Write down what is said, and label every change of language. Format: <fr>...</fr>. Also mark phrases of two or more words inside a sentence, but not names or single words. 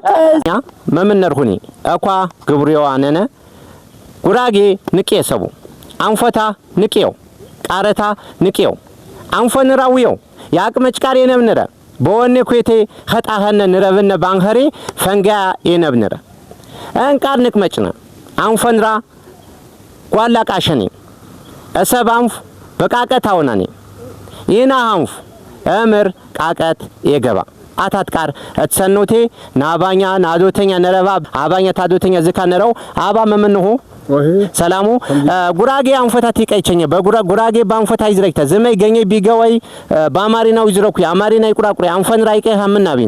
<sgw>መምነርሁኒ አኳ ግብሪዋ ነነ ጉራጌ ንቄሰቡ አንፈታ ንቄው ቃረታ ንቄው አንፈንራዊው ያቅመጭ ቃር የነብነረ በወኔ ኩቴ ኸጣኸነ ንረብነ ባንኸሪ ፈንጋ የነብነረ አንቃር ንቅመጭነ አንፈንራ ጓላ ቃሸኒ እሰባንፍ በቃቀት አውናኒ ይና አንፍ እምር ቃቀት የገባ አታትቃር እተሰኖቴ ናባኛ ናዶተኛ ነረባ አባኛ ታዶተኛ ዝካነረው አባ መምንሁ ሰላሙ ጉራጌ አንፈታት ይቀይቸኛ በጉራጌ ባንፈታ ይዝረክተ ዘመይ ገኘ ቢገወይ ባማሪናው ይዝረኩ አማሪና ይቁራቁሪ አንፈን ራይቀ ሐምናቢና</sgw>